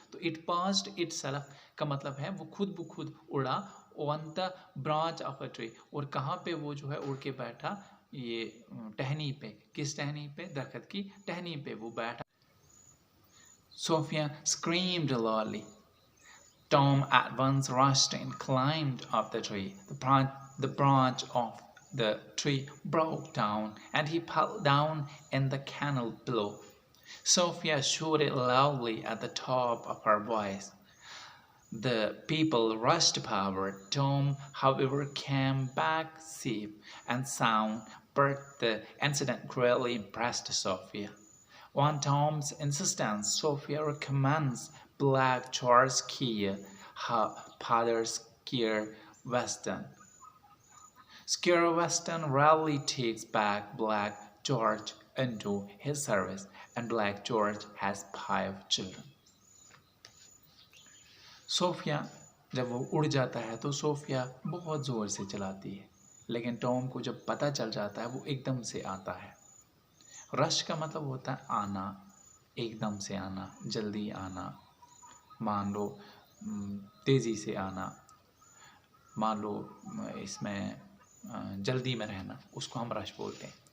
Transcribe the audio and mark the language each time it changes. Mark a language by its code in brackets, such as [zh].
[hi] तो [en] it perched itself [hi] का मतलब है वो खुद ब खुद उड़ा [en] on the branch of a tree, [hi] और कहाँ पे वो जो है उड़ के बैठा, ये टहनी पे। किस टहनी पे? दरख्त की टहनी पे वो बैठा। [en] Sophia screamed loudly. Tom at once rushed and climbed up the tree. The branch of the tree broke down, and he fell down in the canal below. Sophia shouted loudly at the top of her voice. The people rushed forward. Tom, however, came back safe and sound, but the incident greatly impressed Sophia. On Tom's insistence, Sophia recommends Black George Keir, her father's Keir Weston. Keir Weston rarely takes back Black George into his service, and Black George has 5 children. [hi] Sophia जब वो उड़ जाता है तो Sophia बहुत ज़ोर से चलाती है, लेकिन टॉम को जब पता चल जाता है वो एकदम से आता है। रश का मतलब होता है आना, एकदम से आना, जल्दी आना, मान लो तेज़ी से आना, मान लो इसमें जल्दी में रहना, उसको हम रश बोलते हैं।